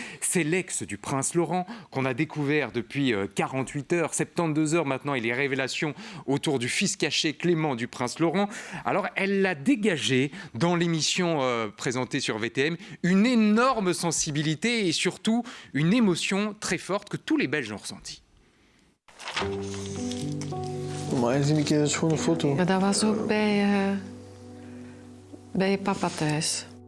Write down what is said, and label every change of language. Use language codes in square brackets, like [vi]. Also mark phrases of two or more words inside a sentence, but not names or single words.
[fr] C'est l'ex du prince Laurent qu'on a découvert depuis 48 heures, 72 heures maintenant, et les révélations autour du fils caché Clément du prince Laurent. Alors elle l'a dégagé dans l'émission présentée sur VTM, une énorme sensibilité et surtout une émotion très forte que tous les Belges ont ressentie. [nl] Maar zie ik eens gewoon een foto. Ja, dat was ook bij papa thuis.